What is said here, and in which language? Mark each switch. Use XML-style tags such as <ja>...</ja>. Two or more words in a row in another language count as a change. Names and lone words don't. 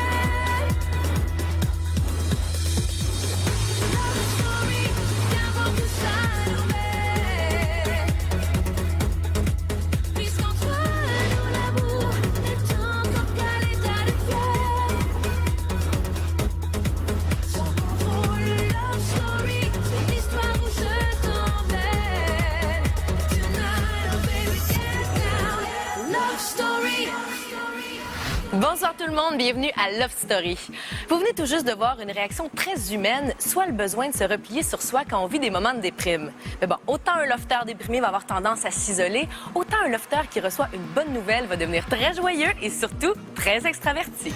<en>Love story,</en> <fr>qu'avant tout s'arrête. Puisqu'entre nous l'amour est encore qu'à l'état de fièvre. Sans contrôle,</fr> <en>love story,</en> <fr>c'est l'histoire où je t'emmène.</fr> <en>Tonight, oh baby, get down. Love story.</en> <fr>Bonsoir tout le monde, bienvenue à Love Story. Vous venez tout juste de voir une réaction très humaine, soit le besoin de se replier sur soi quand on vit des moments de déprime. Mais bon, autant un lofter déprimé va avoir tendance à s'isoler, autant un lofter qui reçoit une bonne nouvelle va devenir très joyeux et surtout très extraverti.</fr>